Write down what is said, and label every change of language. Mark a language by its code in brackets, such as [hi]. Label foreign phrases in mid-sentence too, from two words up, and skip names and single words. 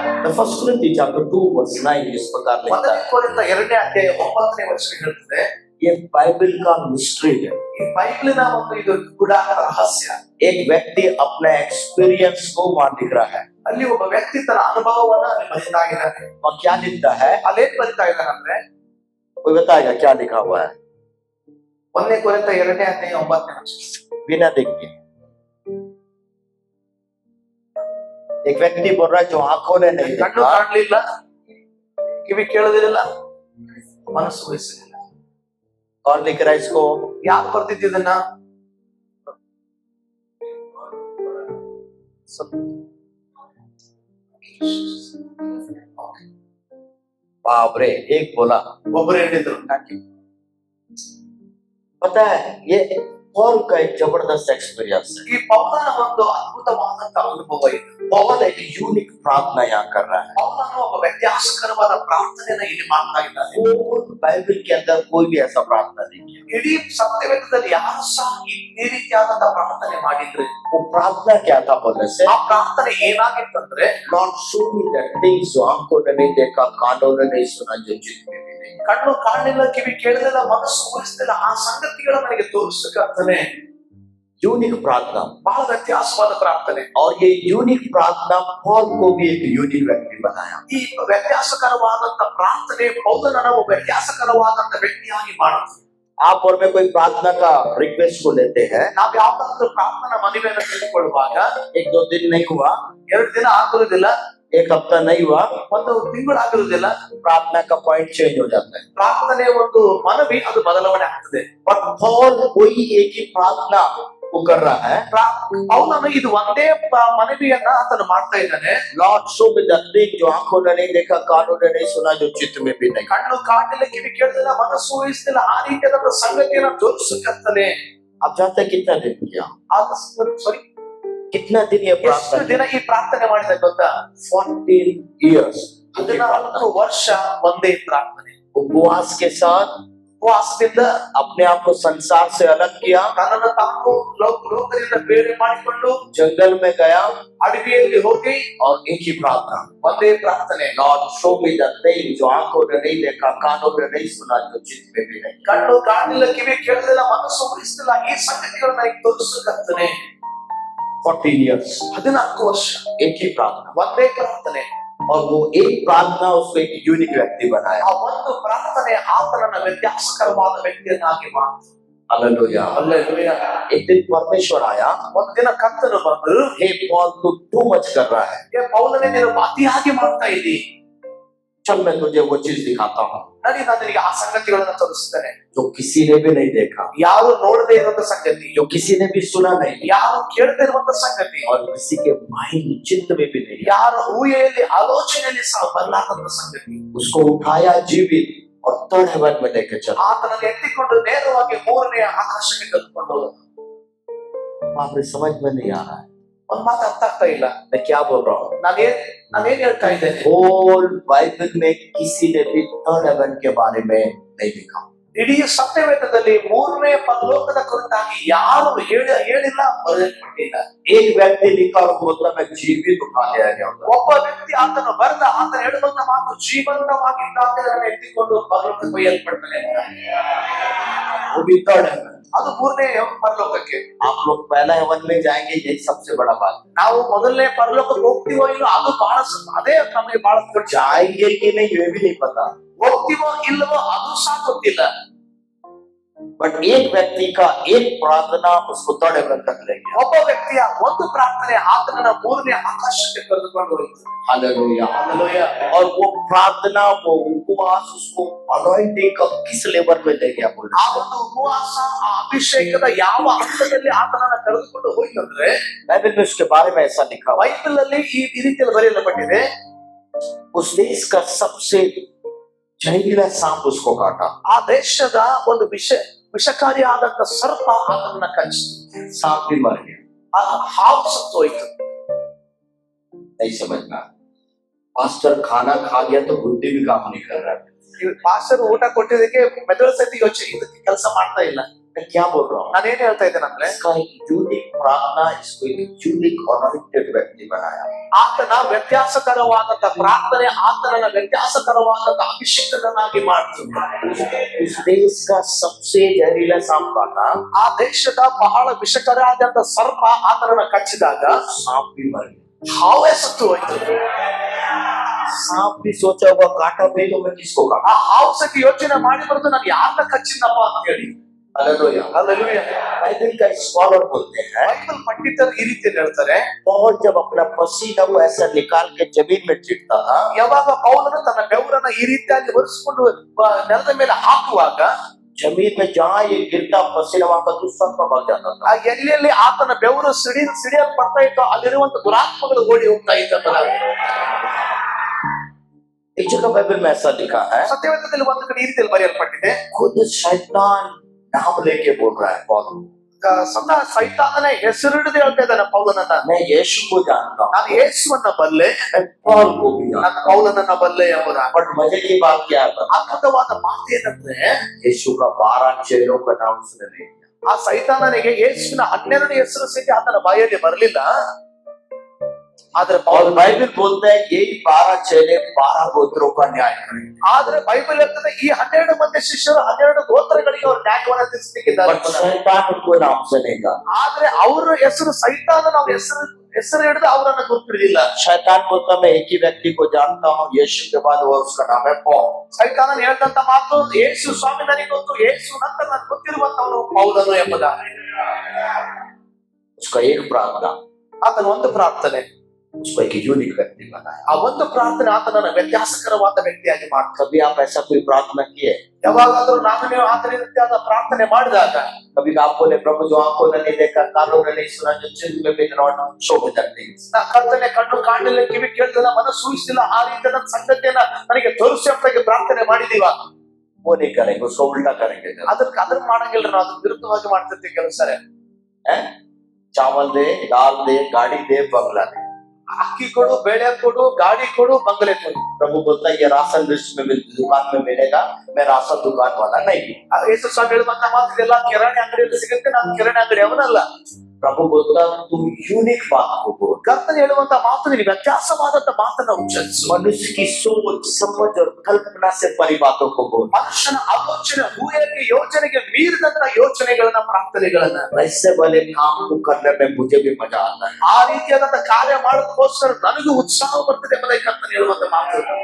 [en] First Corinthians chapter 2 verse 9 [hi] इस प्रकार लिखता [kn] ಮೊದಲನೇ [hi] है, [kn] ಕೊರಿಂಥ 2ನೇ ಅಧ್ಯಾಯ 9ನೇ ವಚನ ಹೇಳುತ್ತದೆ, [hi] ये बाइबल का मिस्ट्री है। [kn] ಈ ಬೈಬಲಿನ ಒಂದು ಇದು ಗುಡಾರ ರಹಸ್ಯ. [hi] एक व्यक्ति अपना एक्सपीरियंस को वहां लिख रहा है, [kn] ಅಲ್ಲಿ ಒಬ್ಬ ವ್ಯಕ್ತಿ ತನ್ನ ಅನುಭವವನ್ನ ಅಲ್ಲಿ ಬರೀತಾ ಇದ್ದಾನೆ. [hi] और क्या लिखता है, [kn] ಅಲ್ಲೇನ್ ಬರೀತಾ ಇದ್ದಾನಂದ್ರೆ, [hi] कोई बताएगा क्या लिखा हुआ है? [kn] 1ನೇ ಕೊರಿಂಥ 2ನೇ ಅಧ್ಯಾಯ 9ನೇ ವಚನ. [hi] बिना देख के एक व्यक्ति बोल रहा है जो आंखों ने नहीं [kn] ಕಣ್ಣು [hi] देखा, [kn] ಕಾಣಲಿಲ್ಲ, ಕಿವಿ ಕೇಳೋದಿಲ್ಲ, ಮನಸ್ಸು ವಹಿಸಲಿಲ್ಲ. [hi] कौन लिख रहा है इसको? [kn] ಯಾರು ಬರ್ತಿದ್ದನ್ನ? [hi] बाप रे, एक बोला, [kn] ಒಬ್ಬರು ಹೇಳಿದ್ರು. [hi] पता है ये पॉल का एक जबरदस्त एक्सपीरियंस है। [kn] ಈ ಪೌಲನ ಒಂದು ಅದ್ಭುತವಾದಂತ ಅನುಭವ ಇದು. [hi] पॉल एक यूनिक प्रार्थना यहाँ कर रहा है। [kn] ಪೌಲನು ಒಬ್ಬ ವ್ಯತ್ಯಾಸಕರವಾದ ಪ್ರಾರ್ಥನೆಯನ್ನ ಇಲ್ಲಿ ಮಾಡ್ತಾ ಇದ್ದಾನೆ. [hi] बाइबल के अंदर कोई भी ऐसा प्रार्थना नहीं किया। [kn] ಇಡೀ ಸತ್ಯವೇದದಲ್ಲಿ ಯಾರು ಸಹ ಈ ರೀತಿಯಾದಂತ ಪ್ರಾರ್ಥನೆ ಮಾಡಿದ್ರೆ, [hi] वो प्रार्थना क्या था बोलने से, [kn] ಆ ಪ್ರಾರ್ಥನೆ ಏನಾಗಿತ್ತಂದ್ರೆ, [en] Lord show me that things [hi] जो आंखों ने नहीं देखा, कानों ने नहीं सुना, जो चित्त में भी नहीं। [kn] ಕಣ್ಣು ಕಾಣಲಿಲ್ಲ, ಕಿವಿ ಕೇಳಲಿಲ್ಲ, ಮನಸ್ಸು ಊಹಿಸಲಿಲ್ಲ, ಆ ಸಂಗತಿಗಳ ನನಗೆ ತೋರಿಸಕಂತಾನೆ. [hi] यूनिक प्रार्थना, [kn] ಬಹಳ ವ್ಯತ್ಯಾಸವಾದ ಪ್ರಾರ್ಥನೆ. [hi] और ये यूनिक प्रार्थना पॉल को भी एक यूनिक व्यक्ति बनाया। [kn] ಈ ವ್ಯತ್ಯಾಸಕರವಾದಂತ ಪ್ರಾರ್ಥನೆ ಪೌಲನನ್ನ ಒಬ್ಬ ವ್ಯತ್ಯಾಸಕರವಾದಂತ ವ್ಯಕ್ತಿಯಾಗಿ ಮಾಡುತ್ತೆ. [hi] आप और मैं कोई प्रार्थना का रिक्वेस्ट को लेते हैं, [kn] ನಾವ್ ಯಾವ್ದಾದ್ರು ಪ್ರಾರ್ಥನಾ ಮನವಿಯನ್ನು ತೆಗೆದುಕೊಳ್ಳುವಾಗ [hi] एक दो दिन नहीं हुआ, [kn] 2 ದಿನ ಆಗಿರುವುದಿಲ್ಲ, [hi] एक हफ्ता नहीं हुआ, [kn] ಒಂದು ತಿಂಗಳಾಗಿರುವುದಿಲ್ಲ, [hi] प्रार्थना का पॉइंट चेंज हो जाता है। [kn] ಪ್ರಾರ್ಥನೆ ಒಂದು ಮನವಿ ಅದು ಬದಲಾವಣೆ ಆಗ್ತದೆ. [hi] बट पॉल कोई एक ही प्रार्थना वो कर रहा है, [kn] ಪೌಲನು ಇದು ಒಂದೇ ಮನವಿಯನ್ನ ಆತನು ಮಾಡ್ತಾ ಇದ್ದಾನೆ. [en] Lord show me that thing [hi] जो आंखों ने नहीं देखा, कानों ने नहीं सुना, जो चित्त में भी नहीं। [kn] ಕಣ್ಣು ಕಾಣಲಿಲ್ಲ, ಕಿವಿ ಕೇಳಲಿಲ್ಲ, ಮನಸ್ಸು ಊಹಿಸಲಿಲ್ಲ, ಆ ರೀತಿಯಾದ ಸಂಗತಿಯನ್ನ ತೋರಿಸಕಂತಾನೆ. [hi] आप जानते हैं कितना दिन किया? [kn] ಸಾರಿ, [hi] कितना दिन ये [kn] ಎಷ್ಟು [hi] प्रार्थना? [kn] ದಿನ ಈ ಪ್ರಾರ್ಥನೆ ಮಾಡಿದ ಗೊತ್ತಾ? [en] 14 years [kn] 14 ವರ್ಷ ಒಂದೇ ಪ್ರಾರ್ಥನೆ. [hi] उपवास के साथ [kn] ಉಪವಾಸದಿಂದ [hi] अपने आप को संसार से अलग किया, [kn] ತನ್ನನ್ನು ತಾನು ಲೋಕದಿಂದ ಬೇರೆ ಮಾಡಿಕೊಂಡು [hi] जंगल में गया [kn] ಅಡವಿಯಲ್ಲಿ ಹೋಗಿ [hi] और एक ही प्रार्थना, [kn] ಒಂದೇ ಪ್ರಾರ್ಥನೆ. [en] Lord show me that thing [hi] जो आंखों ने नहीं देखा, कानों ने नहीं सुना, जो चित्त में भी नहीं। [kn] ಕಣ್ಣು ಕಾಣಲಿಲ್ಲ, ಕಿವಿ ಕೇಳಲಿಲ್ಲ, ಮನಸ್ಸು ಊಹಿಸಲಿಲ್ಲ, ಈ ಸಂಗತಿಗಳನ್ನ ನನಗೆ ತೋರಿಸಕಂತಾನೆ. [en] 14 years [kn] 14 ವರ್ಷ [hi] एक ही प्रार्थना, [kn] ಒಂದೇ ಪ್ರಾರ್ಥನೆ. [hi] और वो एक प्रार्थना उसको एक यूनिक व्यक्ति बनाया। [kn] ಆ ಒಂದು ಪ್ರಾರ್ಥನೆ ಆತನನ್ನ ವ್ಯತ್ಯಾಸಕರವಾದ ವ್ಯಕ್ತಿಯನ್ನಾಗಿ ಮಾಡಿತು. [hi] हालेलुया। [kn] ಹಲ್ಲೆಲೂಯಾ. [hi] एक दिन परमेश्वर आया, [kn] ಒಂದು ದಿನ ಕರ್ತನು ಬಂದು, [hi] हे पॉल तू [en] too much [hi] कर रहा है, [kn] ಏ ಪೌಲನೇ, ನೀನು ಅತಿಯಾಗಿ ಮಾಡ್ತಾ ಇದ್ದೀ, [hi] चल मैं तुझे वो चीज दिखाता हूँ [kn] ನಾನು ನಿನಗೆ ಆ ಸಂಗತಿಗಳನ್ನ ತೋರಿಸ್ತೇನೆ. [hi] जो किसी ने भी नहीं देखा, [kn] ಯಾರು ನೋಡದೇ ಇರುವಂತ ಸಂಗತಿ, [hi] जो किसी ने भी सुना नहीं, [kn] ಯಾರು ಕೇಳದೇ ಇರುವಂತ ಸಂಗತಿ, [hi] और किसी के माइंड चिंत में भी नहीं। [kn] ಯಾರ ಊಹೆಯಲ್ಲಿ ಆಲೋಚನೆಯಲ್ಲಿ ಸಹ ಬರಲಾರದ ಸಂಗತಿ. [hi] उसको उठाया जीवित और [en] third heaven [hi] में लेके चला। [kn] ಆತನನ್ನು ಎತ್ತಿಕೊಂಡು ನೇರವಾಗಿ 3ನೇ ಆಕಾಶಕ್ಕೆ ಕರೆದುಕೊಂಡು ಹೋದ. [hi] वहां पे समझ में नहीं आ रहा है [kn] ಒಂದ್ ಮಾತು ಅರ್ಥ ಆಗ್ತಾ ಇಲ್ಲ. [hi] मैं क्या बोल रहा हूँ। [kn] ನಾನೇನ್ ಹೇಳ್ತಾ ಇದ್ದೇನೆ? [hi] होल बाइबल में किसी ने भी [en] third heaven [hi] के बारे में नहीं लिखा। [kn] ಇಡೀ ಸತ್ಯವೇದದಲ್ಲಿ 3ನೇ ಪರಲೋಕದ ಕುರಿತಾಗಿ ಯಾರು ಹೇಳಿಲ್ಲ, ಬರೆಯಲ್ಪಟ್ಟಿಲ್ಲ. [hi] एक व्यक्ति लिखा और बोलता मैं जीवित उठा लिया गया होगा। [kn] ಒಬ್ಬ ವ್ಯಕ್ತಿ ಆತನು ಬರೆದ, ಆತನ ಹೇಳುವಂತ ಮಾತು ಜೀವಂತವಾಗಿದ್ದಾಗ ಎತ್ತಿಕೊಂಡು ಪರಲೋಕಕ್ಕೆ ಒಯ್ಯಲ್ಪಡ್ತಾನೆ. [hi] वो भी [en] third heaven. [kn] ಅದು 3ನೇ ಪರಲೋಕಕ್ಕೆ. [hi] आप लोग पहला हेवन में जाएंगे, यही सबसे बड़ा बात। [kn] ನಾವು ಮೊದಲನೇ ಪರಲೋಕಕ್ಕೆ ಹೋಗ್ತೀವೋ ಇಲ್ಲೋ ಅದು ಬಹಳ ಅದೇ ನಮಗೆ ಬಹಳ ದೊಡ್ಡ. [hi] जाएंगे कि नहीं ये भी नहीं पता, [kn] ಹೋಗ್ತೀವೋ ಇಲ್ಲವೋ ಅದು ಸಹ ಗೊತ್ತಿಲ್ಲ. [hi] बट एक व्यक्ति का एक प्रार्थना उसको [en] third heaven [hi] तक ले गया। [kn] ಒಬ್ಬ ವ್ಯಕ್ತಿಯ ಒಂದು ಪ್ರಾರ್ಥನೆ ಆತನನ್ನ 3ನೇ ಆಕಾಶಕ್ಕೆ ಕರೆದುಕೊಂಡು ಹೋಯಿತು. [hi] हालेलुया। [kn] ಹಲ್ಲೆಲೂಯಾ. [hi] और वो प्रार्थना, वो उपवास उसको अनॉइंटिंग का किस लेवल में ले गया बोले। [kn] ಆ ಒಂದು ಉಪವಾಸ, ಆ ಅಭಿಷೇಕದ ಯಾವ ಹಂತದಲ್ಲಿ ಆತನನ್ನ ಕರೆದುಕೊಂಡು ಹೋಯ್ತಂದ್ರೆ, [hi] बाइबल में उसके बारे में ऐसा लिखा हुआ है, [kn] ಬೈಬಲ್ ಅಲ್ಲಿ ಈ ರೀತಿಯಲ್ಲಿ ಬರೆಯಲ್ಪಟ್ಟಿದೆ. [hi] उस देश का सबसे जहरीला सांप उसको काटा। [kn] ಆ ದೇಶದ ಒಂದು ವಿಷಕಾರಿಯಾದಂತ ಸರ್ಪ ಆತನನ್ನ ಕಚ್ಚಿತು. [hi] सांप भी मर गया। [kn] ಆ ಹಾವು ಸತ್ತು ಹೋಯ್ತು. [hi] नहीं समझना, पास्टर खाना खा गया तो बुद्धि भी काम नहीं कर रहा है। [kn] ಪಾಸ್ಟರ್ ಊಟ ಕೊಟ್ಟಿದ್ದಕ್ಕೆ ಮೆದುಳು ಸತಿ ಯೋಚನೆ ಇದಕ್ಕೆ ಕೆಲಸ ಮಾಡ್ತಾ ಇಲ್ಲ. [hi] मैं क्या बोल रहा हूँ? [kn] ನಾನೇನ್ ಹೇಳ್ತಾ ಇದ್ದೇನಂದ್ರೆ, [hi] इसका एक यूनिक प्रार्थना, इसको एक [en] unique anointed [hi] व्यक्ति बनाया। [kn] ಆತನ ವ್ಯತ್ಯಾಸಕರವಾದಂತ ಪ್ರಾರ್ಥನೆ ಆತನನ್ನ ವ್ಯತ್ಯಾಸಕರವಾದಂತ ಅಭಿಷೇಕನಾಗಿ ಮಾಡ್ತದೆ. [hi] उस देश का सबसे जहरीला सांप काटा, [kn] ಆ ದೇಶದ ಬಹಳ ವಿಷಕರಾದಂತ ಸರ್ಪ ಆತನನ್ನ ಕಚ್ಚಿದಾಗ [hi] सांप भी मर गया। [kn] ಹಾವೇ ಸತ್ತು ಹೋಯ್ತು. [hi] सांप भी सोचा होगा काटा भी तो मैं किसको काटा। [kn] ಆ ಹಾವು ಸತಿ ಯೋಚನೆ ಮಾಡಿ ಬರೋದು ನಾನು ಯಾರನ್ನ ಕಚ್ಚಿನಪ್ಪ ಅಂತ ಹೇಳಿ. [hi] हालेलुया। [kn] Hallelujah. [hi] बाइबल का स्कॉलर बोलते हैं, [kn] ಬೈಬಲ್ ಪಂಡಿತರು ಈ ರೀತಿ ಹೇಳ್ತಾರೆ, [hi] पौल जब अपना पसीना को ऐसा निकाल के जमीन में छिड़कता था, [kn] ಯಾವಾಗ ಪೌಲನು ತನ್ನ ಬೆವರನ್ನ ಈ ರೀತಿಯಾಗಿ ಒರೆಸಿಕೊಂಡು ನೆಲದ ಮೇಲೆ ಹಾಕುವಾಗ [hi] जमीन में जहाँ ये गिरता पसीना वहां का दुष्टात्मा भाग जाता था। [kn] ಆ ಎಲ್ಲೆಲ್ಲಿ ಆತನ ಬೆವರು ಸಿಡಿಯಲ್ಪಡ್ತಾ ಇತ್ತೋ ಅಲ್ಲಿರುವಂತ ದುರಾತ್ಮಗಳು ಓಡಿ ಹೋಗ್ತಾ ಇದ್ದ. [hi] एक जगह बाइबल में ऐसा लिखा है, [kn] ಸತ್ಯವೇದದಲ್ಲಿ ಒಂದು ಕಡೆ ಈ ರೀತಿಯಲ್ಲಿ ಬರೆಯಲ್ಪಟ್ಟಿದೆ, [hi] खुद शैतान नाम लेके बोल रहा है पौल, [kn] ಸದಾ ಸೈತಾನನೇ ಹೆಸರಿಡದೆ ಹೇಳ್ತಾ ಇದ್ದಾನೆ ಪೌಲನನ್ನ. [hi] मैं यीशु को जानता हूँ, [kn] ನಾನು ಯೇಸುವನ್ನ ಬಲ್ಲೆ, [hi] मैं पौल को भी जानता [kn] ನನ್ನ ಪೌಲನನ್ನ ಬಲ್ಲೆ ಎಂಬುದ. [hi] हूँ। बट मजे की बात क्या है, [kn] ಅದ್ಭುತವಾದ ಮಾತು ಏನಂದ್ರೆ, [hi] यीशु का 12 चेलों का नाम उसने नहीं लिया। [kn] ಆ ಸೈತಾನನಿಗೆ ಯೇಸುವಿನ 12 ಹೆಸರು ಸಹಿತ ಆತನ ಬಾಯಲ್ಲಿ ಬರಲಿಲ್ಲ. ಆದ್ರೆ [hi] और बाइबल बोलता है यही 12 चेले 12 गोत्रों का न्याय करेंगे। [kn] ಆದ್ರೆ ಬೈಬಲ್ ಹೇಳ್ತದೆ ಈ 12 ಮಂದಿ ಶಿಷ್ಯರು 12 ಗೋತ್ರಗಳಿಗೆ ಅವರು ನ್ಯಾಯವನ್ನು ತೀರಿಸಲಿಕ್ಕಿದ್ದಾರೆ. [hi] बट शैतान उनको नाम से नहीं जाना। [kn] ಆದ್ರೆ ಅವರ ಹೆಸರು ಸೈತಾನ ನಾವು ಹೆಸರು ಹಿಡಿದು ಅವರನ್ನ ಗುರುತಿರಲಿಲ್ಲ. [hi] शैतान बोलता मैं एक ही व्यक्ति को जानता हूँ यीशु के बाद, और उसका नाम है पौल। [kn] ಸೈತಾನನ ಹೇಳ್ತಂತ ಮಾತು, ಯೇಸು ಸ್ವಾಮಿ ನನಗೆ ಗೊತ್ತು, ಯೇಸು ನಂತರ ನನಗೆ ಗೊತ್ತಿರುವಂತವನು ಪೌಲನು ಎಂಬುದ. [hi] उसका एक प्रार्थना, [kn] ಆತನ ಒಂದು ಪ್ರಾರ್ಥನೆ, [hi] उसको एक यूनिक व्यक्ति बनाया। [kn] ಆ ಒಂದು ಪ್ರಾರ್ಥನೆ ಆತನನ್ನ ವ್ಯತ್ಯಾಸಕರವಾದ ವ್ಯಕ್ತಿಯಾಗಿ ಮಾಡ್ತಾರೆ. [hi] कभी आप ऐसा कोई प्रार्थना किए? [kn] ಯಾವಾಗಾದ್ರೂ ನಾನು ನೀವು ಆತನ ರೀತಿಯಾದ ಪ್ರಾರ್ಥನೆ ಮಾಡಿದಾಗ, [hi] कभी आप बोले प्रभु जो आंखों ने नहीं देखा, कानों ने नहीं सुना, जो चिन्ह में भी [en] not show with that things, [kn] ನಾ ಕರ್ತನೆ ಕಣ್ಣು ಕಾಣಲಿಲ್ಲ, ಕಿವಿ ಕೇಳ್ತಿಲ್ಲ, ಮನಸ್ಸು ಊಹಿಸಿಲ್ಲ, ಆ ರೀತಿಯ ಸಂಗತಿಯನ್ನ ನನಗೆ ತೋರಿಸಿ ಅಂತ ಪ್ರಾರ್ಥನೆ ಮಾಡಿದೀವ. [hi] वो नहीं करेंगे, उसको उल्टा करेंगे। [kn] ಅದನ್ನ ಮಾಡಂಗಿಲ್ಲ, ನಾವು ಅದ್ರ ವಿರುದ್ಧವಾಗಿ ಮಾಡ್ತಿರ್ತೀವಿ ಕೆಲವು ಸರಿ. [hi] चावल दे, दाल दे, गाड़ी दे, बंगला दे, [kn] ಅಕ್ಕಿ ಕೊಡು, ಬೇಳೆ ಕೊಡು, ಗಾಡಿ ಕೊಡು, ಬಂಗಲೆ ಕೊಡು. [hi] प्रभु बोलता है ये राशन लिस्ट में दुकान में मिलेगा, मैं राशन दुकान वाला नहीं। [kn] ಯೇಸು ಸ್ವಾಮಿ ಹೇಳುವಂತ ಮಾತು ಇದೆಲ್ಲ ಕಿರಾಣಿ ಅಂಗಡಿಯಲ್ಲಿ ಸಿಗುತ್ತೆ, ನಾನು ಕಿರಾಣಿ ಅಂಗಡಿ ಅವನಲ್ಲ. [hi] प्रभु बोलता तुम यूनिक बात को बोल। [kn] ಕರ್ತನೆ ಹೇಳುವಂತ ಮಾತು ನೀನು ವ್ಯತ್ಯಾಸವಾದಂತ ಮಾತನ್ನ ಉಚ್ಚರಿಸು. [hi] मनुष्य की सोच समझ और कल्पना से परी बातों को बोल। [kn] ಮನುಷ್ಯನ ಆಲೋಚನೆ, ಊಹೆಗೆ, ಯೋಚನೆಗೆ ಮೀರಿದಂತ ಯೋಚನೆಗಳನ್ನ, ಪ್ರಾರ್ಥನೆಗಳನ್ನ. [hi] वैसे वाले काम को करने में मुझे भी मजा आता है। [kn] ಆ ರೀತಿಯಾದಂತ ಕಾರ್ಯ ಮಾಡೋದಕ್ಕೋಸ್ಕರ ನನಗೂ ಉತ್ಸಾಹ ಬರ್ತದೆ ಎಂಬುದಾಗಿ ಕರ್ತನೆ ಹೇಳುವಂತ ಮಾತು.